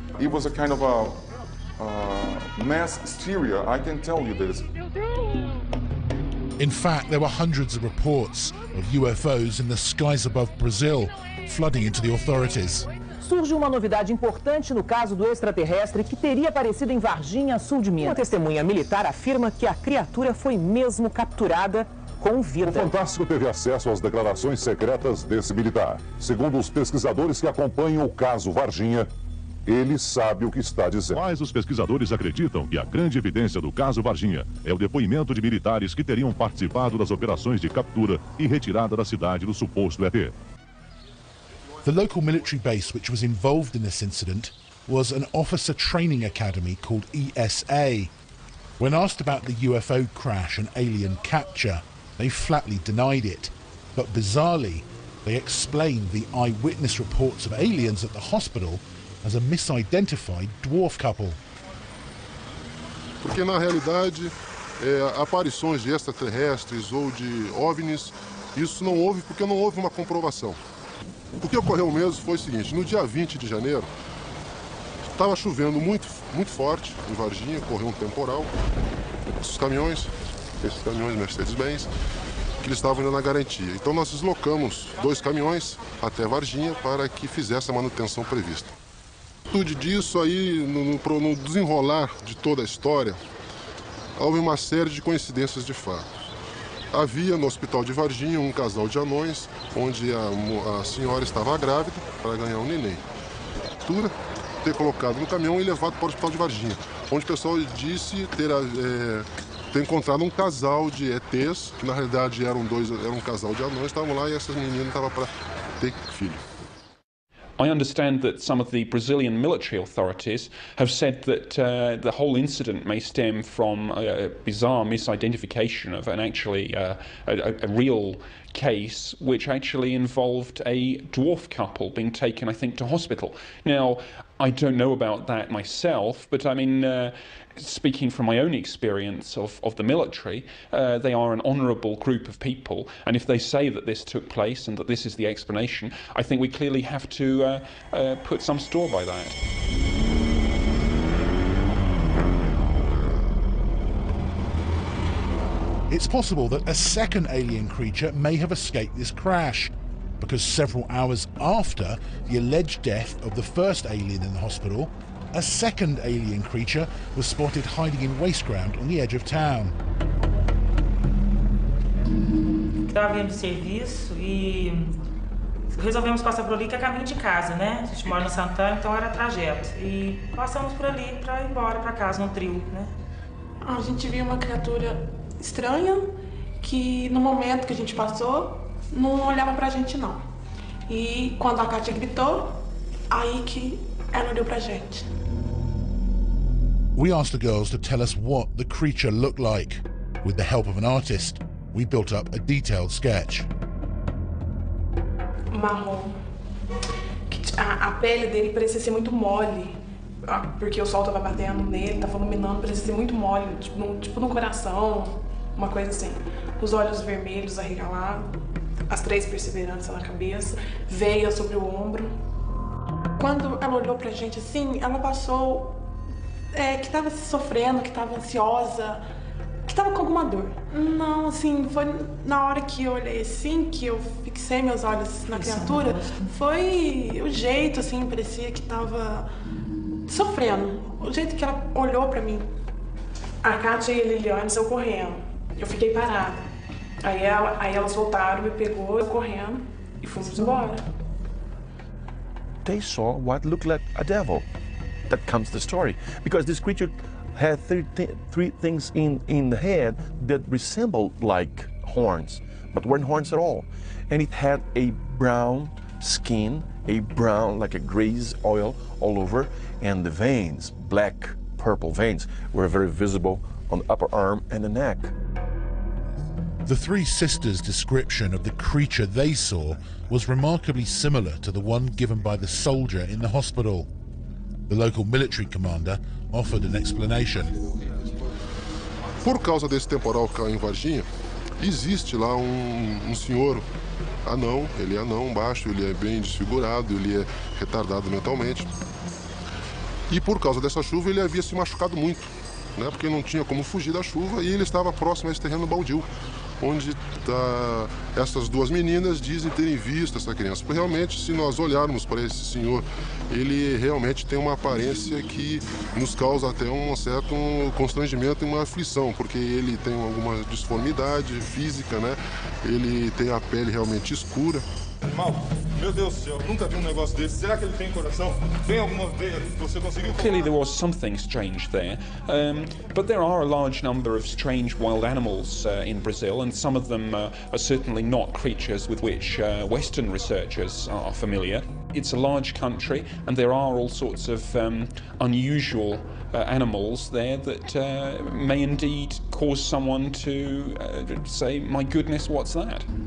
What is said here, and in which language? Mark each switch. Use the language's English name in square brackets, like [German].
[English] It was a kind of a mass hysteria, I can tell you this. In fact, there were hundreds of reports of UFOs in the skies above Brazil, flooding into the authorities. [Portuguese] Surge uma novidade importante no caso do extraterrestre que teria aparecido em Varginha, sul de Minas. Uma testemunha militar afirma que a criatura foi mesmo capturada com vida. O Fantástico teve acesso às declarações secretas desse militar. Segundo os pesquisadores que acompanham o caso Varginha, ele sabe o que está dizendo. Mas os pesquisadores acreditam que a grande evidência do caso Varginha é o depoimento de militares que teriam participado das operações de captura e retirada da cidade do suposto ET. [English] The local military base which was involved in this incident was an officer training academy called ESA. When asked about the UFO crash and alien capture, they flatly denied it. But bizarrely, they explained the eyewitness reports of aliens at the hospital as a misidentified dwarf couple. [Portuguese] Porque na realidade, aparições de extraterrestres ou de OVNIs, isso não houve porque não houve uma comprovação. O que ocorreu mesmo foi o seguinte: no dia 20 de janeiro, estava chovendo muito forte em Varginha, ocorreu um temporal. Esses caminhões Mercedes-Benz, que eles estavam indo na garantia. Então nós deslocamos 2 caminhões até Varginha para que fizesse a manutenção prevista. Tudo disso aí, no desenrolar de toda a história, houve uma série de coincidências de fatos. Havia no hospital de Varginha um casal de anões, onde a senhora estava grávida para ganhar um neném. Ter colocado no caminhão e levado para o hospital de Varginha, onde o pessoal disse ter encontrado um casal de ETs, que na realidade era um casal de anões, estavam lá e essas meninas estavam para ter filho. [English] I understand that some of the Brazilian military authorities have said that the whole incident may stem from a bizarre misidentification of a real case which actually involved a dwarf couple being taken, I think, to hospital. Now, I don't know about that myself, but I mean, speaking from my own experience of the military, they are an honourable group of people, and if they say that this took place and that this is the explanation, I think we clearly have to put some store by that. It's possible that a second alien creature may have escaped this crash, because several hours after the alleged death of the first alien in the hospital, a second alien creature was spotted hiding in waste ground on the edge of town. [Portuguese] Estava vindo de serviço e resolvemos passar por ali, que é caminho de casa, né? A gente mora no Santana, então era trajeto. E passamos por ali para ir embora para casa, no trio, né? A gente viu uma criatura estranha que no momento que a gente passou não olhava pra gente não. E quando a Kátia gritou, aí que ela olhou pra gente. [English] We asked the girls to tell us what the creature looked like. With the help of an artist, we built up a detailed sketch. [Portuguese] Marrom. A pele dele parecia ser muito mole, porque o sol estava batendo nele, estava iluminando, parecia ser muito mole, tipo no coração, uma coisa assim. Os olhos vermelhos arregalados, as 3 perseveranças na cabeça, veia sobre o ombro. Quando ela olhou pra gente assim, ela passou que estava se sofrendo, que estava ansiosa, que estava com alguma dor. Não, assim, foi na hora que eu olhei assim, que eu fixei meus olhos na criatura, foi o jeito, assim, parecia que estava sofrendo. O jeito que ela olhou pra mim. A Kátia e a Liliane saiu correndo. Eu fiquei parada. Aí elas voltaram, me pegou, eu correndo e fomos embora. [English] They saw what looked like a devil. That comes the story. Because this creature had three things in the head that resembled like horns, but weren't horns at all. And it had a brown skin, a brown, like a grease oil all over, and the veins, black, purple veins, were very visible on the upper arm and the neck. The 3 sisters' description of the creature they saw was remarkably similar to the one given by the soldier in the hospital. The local military commander offered an explanation. [Portuguese] Por causa desse temporal cá em Varginha, existe lá um senhor anão, ele é anão, baixo, ele é bem desfigurado, ele é retardado mentalmente. E por causa dessa chuva ele havia se machucado muito, né, porque não tinha como fugir da chuva e ele estava próximo a esse terreno baldio, onde essas 2 meninas dizem terem visto essa criança. Porque realmente, se nós olharmos para esse senhor, ele realmente tem uma aparência que nos causa até um certo constrangimento e uma aflição, porque ele tem alguma disformidade física, né? Ele tem a pele realmente escura. Mal, meu Deus do céu, nunca vi um negócio desse. Será que ele tem coração? Tem alguma vez você conseguiu? [English] Clearly there was something strange there, but there are a large number of strange wild animals in Brazil, and some of them are certainly not creatures with which Western researchers are familiar. It's a large country, and there are all sorts of unusual animals there that may indeed cause someone to say, my goodness, what's that?